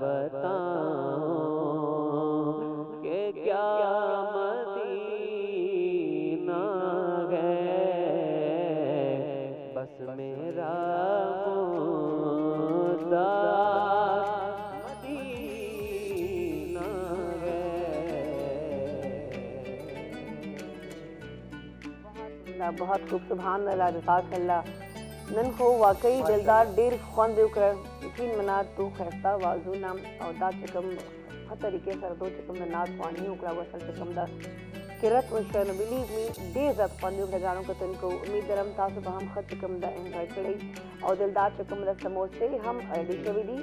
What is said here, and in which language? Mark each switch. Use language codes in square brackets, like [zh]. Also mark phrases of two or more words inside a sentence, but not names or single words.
[ur] بتاؤں کہ کیا مدینہ ہے, بس میرا مدینہ ہے. بہت خوب, سبحان اللہ, جزاک اللہ. [ps] نن خو واقعی دلدار ډیر خوند وکړ, یقین منات تو خیسته وازونه او دا چې کوم ښه طریقې سره دو چې کوم د نعت خواني وکړه وصل چې کوم د قرت وشو, نو بلیو می ډیر زیات خوند وکړه ګرانو کتونکو. امید لرم تاسو به هم ښه چې کوم د انجوای کړئ او دلدار چې کوم د سموسې هم ریډي شوي دي.